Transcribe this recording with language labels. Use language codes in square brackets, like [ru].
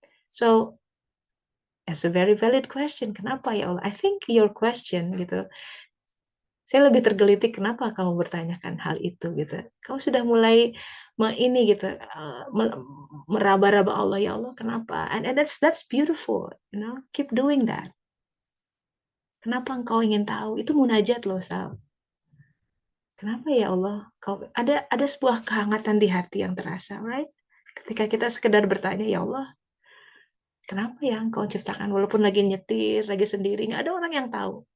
[en] So it's a very valid question. [id] Kenapa ya Allah? [en] I think your question [id] gitu. Saya lebih tergelitik kenapa kamu bertanyakan hal itu gitu. Kau sudah mulai ini gitu meraba-raba Allah ya Allah kenapa? [en] And that's beautiful, you know. Keep doing that. [id] Kenapa engkau ingin tahu? Itu munajat loh, Sal. Kenapa ya Allah? Kau ada sebuah kehangatan di hati yang terasa, right? Ketika kita sekedar bertanya, ya Allah, kenapa ya engkau ciptakan walaupun lagi nyetir, lagi sendiri, nggak ada orang yang tahu.